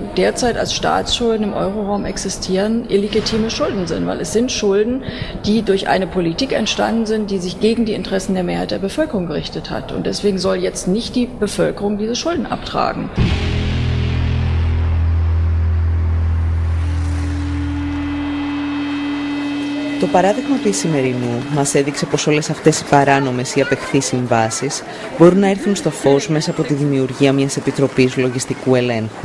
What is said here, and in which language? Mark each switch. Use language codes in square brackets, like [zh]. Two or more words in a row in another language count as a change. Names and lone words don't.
[de] derzeit als Staatsschulden im Euroraum existieren, illegitime Schulden sind, weil es sind Schulden, die durch eine Politik entstanden sind, die sich gegen die Interessen der Mehrheit der Bevölkerung gerichtet hat. Und deswegen soll jetzt nicht die Bevölkerung diese Schulden abtragen. [el] Το παράδειγμα του Ισημερινού μας έδειξε πως όλες αυτές οι παράνομες ή απεχθείς συμβάσεις μπορούν να έρθουν στο φως μέσα από τη δημιουργία μιας επιτροπής λογιστικού ελέγχου.